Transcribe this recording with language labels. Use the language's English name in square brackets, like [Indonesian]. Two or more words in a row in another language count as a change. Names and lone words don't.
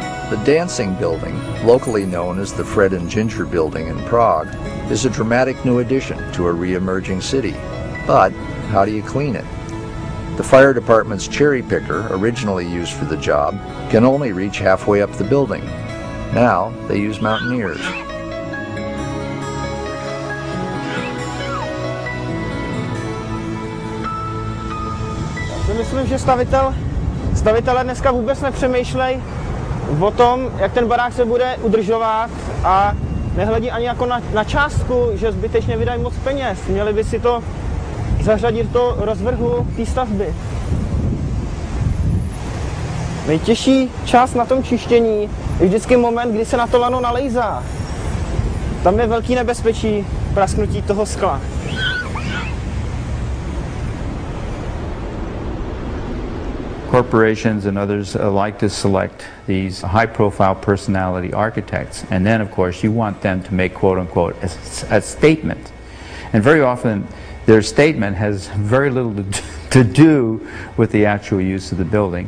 [English] The Dancing Building, locally known as the Fred and Ginger Building in Prague, is a dramatic new addition to a re-emerging city. But how do you clean it? The fire department's cherry picker, originally used for the job, can only reach halfway up the building. Now they use mountaineers. [Czech] Myslím, že stavitelé dneska vůbec nepřemýšlejí o tom, jak ten barák se bude udržovat a nehledí ani jako na částku, že zbytečně vydají moc peněz. Měli by si to zařadit do rozvrhu té stavby. Nejtěžší část na tom čištění je vždycky moment, kdy se na to lano nalejzá. Tam je velký nebezpečí prasknutí toho skla. [English] Corporations and others like to select these high-profile personality architects, and then, of course, you want them to make, quote-unquote, a statement. And very often, their statement has very little to do with the actual use of the building.